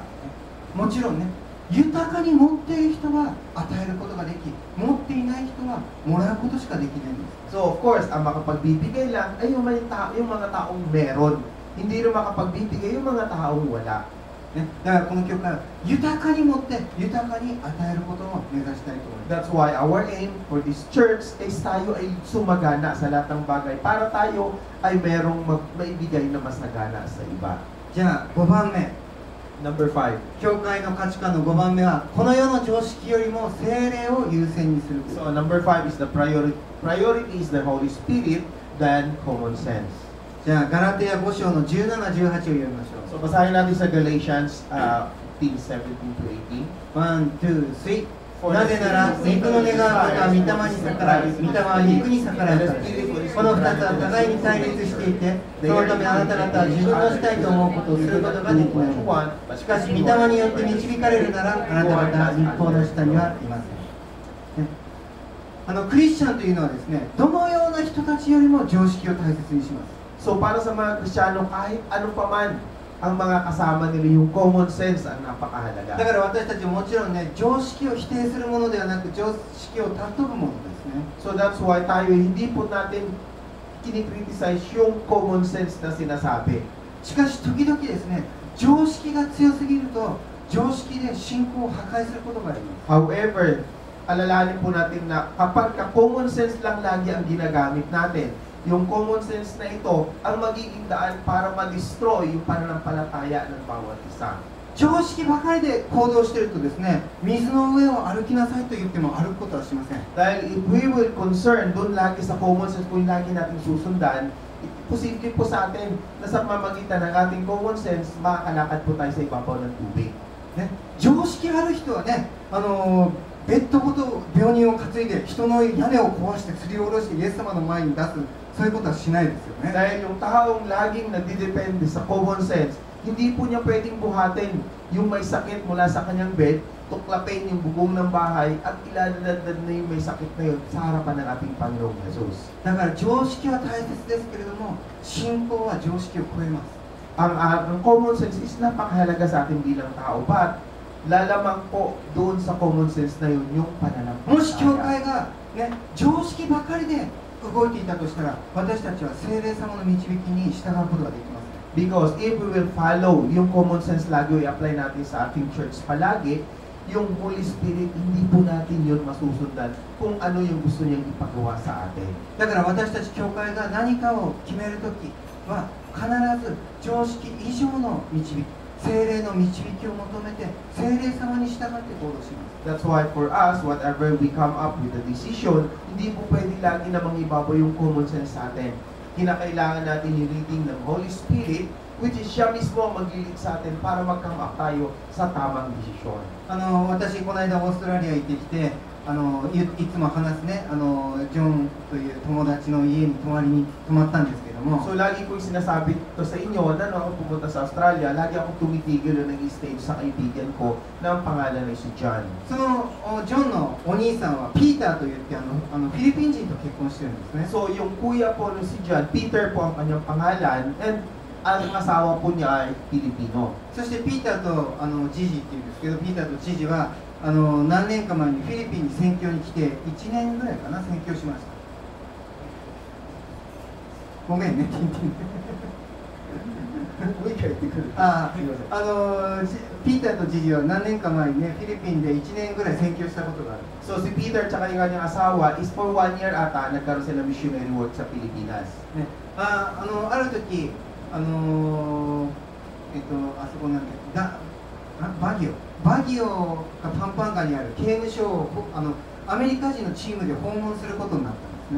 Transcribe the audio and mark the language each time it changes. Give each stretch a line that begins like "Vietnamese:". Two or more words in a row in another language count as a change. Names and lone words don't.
Japanese: もちろんね、豊かに持っている人は与えることができ、持っていない人はもらうことしかできないんです。
English: So of course,
Filipino: ang makapagbibigay lang ay yung mga taong meron. Hindi rin makapagbibigay yung mga taong wala.
Japanese: ね、だからこの教会は豊かに持って豊かに与えることを目指したいと思います。
English: That's why our aim for this church is
Filipino: tayo ay sumagana sa lahat ng bagay para tayo ay merong maibigay na masagana sa iba.
Japanese: じゃあ5番目、
English: Number 5.
Japanese: 教会の価値観の5番目は、この世の常識よりも聖霊を優先にすること。
English: So number 5 is the priority. Priority is the Holy Spirit than common sense.
Japanese: じゃあガラテヤ5章の17、18を読みましょう。
Filipino: So basahin natin sa Galatians 15:17 to 18.
English: One, two, three.
Japanese: なぜなら肉の願うことは御霊に逆らい、御霊は肉に逆らうからです。この2つは互いに対立していて、そのためあなた方は自分のしたいと思うことをすることができない。しかし御霊によって導かれるなら、あなた方は立法の下にはいません。ね、クリスチャンというのはですね、どのような人たちよりも常識を大切にします。
Filipino: So para sa mga Kristiyano, kahit ano pa man ang mga kasama nila, yung
English: common sense
Filipino: ang
Japanese: だ
Filipino: napakahalaga.
Japanese: から私たちももちろんね、常識を否定するものではなく、常識を尊ぶものですね。
English: So that's why
Filipino: tayo hindi po natin kinikriticize yung
English: common sense
Filipino: na sinasabi.
Japanese: しかし時々ですね、常識が強すぎると常識で信仰を破壊することがあります。
Filipino: However, alalahanin po natin na kapag
English: common sense
Filipino: lang lagi ang ginagamit natin, yung
English: common sense
Filipino: na ito ang magiging daan para ma-destroy yung pananampalataya ng bawat isa.
Japanese: 常識ばかりで行動しているとですね、水の上を歩きなさいと言っても歩くことはしません。
Filipino: Dahil
English: if we will concern
Filipino: doon lagi sa
English: common sense,
Filipino: kung lagi natin susundan, posible po sa atin na sa pamamagitan ng ating
English: common sense,
Filipino: makakalakad po tayo sa ibabaw ng tubig.
Japanese: ね、常識ある人はね、ベッドごと病人を担いで人の屋根を壊して吊り下ろしてイエス様の前に出す、そういうことはしないですよね。
Filipino: Dahil yung taong laging nagdidepende sa
English: common sense,
Filipino: hindi po niya pwedeng buhatin yung may sakit mula sa kanyang bed, tuklapin yung bubong ng bahay, at iladadad na yung may sakit na yun sa harapan ng ating Panginoong Jesus.
Japanese: だから常識は大切ですけれども、信仰は常識を超えます。
Filipino: Ang
English: common sense
Filipino: is napakahalaga sa atin bilang tao, but lalamang po doon sa
English: common sense
Filipino: na yun yung
Japanese: もし教
Filipino: pananampalataya.
Japanese: 会が、ね、常識ばかりで動いていたとしたら、私たちは聖霊様の導きに従うことができます。
English: Because if we will follow
Filipino: yung
English: common sense
Filipino: lagi i-apply natin sa ating church palagi, yung
English: Holy Spirit,
Filipino: hindi po natin yun masusundan kung ano yung gusto niyang ipagawa sa atin.
Japanese: だから私たち教会が何かを決めるときは、必ず常識以上の導き、聖霊の導きを求めて、聖霊様に従って行動します。
English: That's why for us, whatever we come up with a decision,
Filipino: hindi po pwede lagi na mangibabaw yung
English: common sense
Filipino: sa atin. Kinakailangan natin yung leading ng
English: Holy Spirit,
Filipino: which is siya mismo ang mag-lead sa atin para mag-
English: come up
Filipino: tayo sa tamang desisyon.
Japanese: 私、この間オーストラリア行ってきて、いつも話すね、ジョンという友達の家に泊まったんですけども、
Filipino: So lagi ko yung sinasabi to sa inyo na nung ako pumunta sa Australia, lagi akong tumitigil o nag-stay sa kaibigan ko na ang pangalan ay si John.
Japanese: そのジョンのお兄さんはピーターといってフィリピン人と結婚してるんですね。
Filipino: So yung kuya po ni si John, Peter po ang kanyang pangalan, and ang asawa po niya ay Pilipino.
Japanese: そしてピーターとジジっていうんですけど、ピーターとジジは何年か前にフィリピンに宣教に来て1年ぐらいかな、宣教しました。ごめんね、ティンティン。もう一回言ってくる。ピーターとジジは何年か前にね、フィリピンで1年ぐらい宣教したことがある。
Filipino: So si Peter at saka yung kanyang asawa is
English: for 1 year
Filipino: ata nagkaroon sila
English: missionary work
Filipino: sa Pilipinas.
Japanese: ね、ある時あそこなんだバギオがパンパンガにある刑務所をアメリカ人のチームで訪問することになったんですね。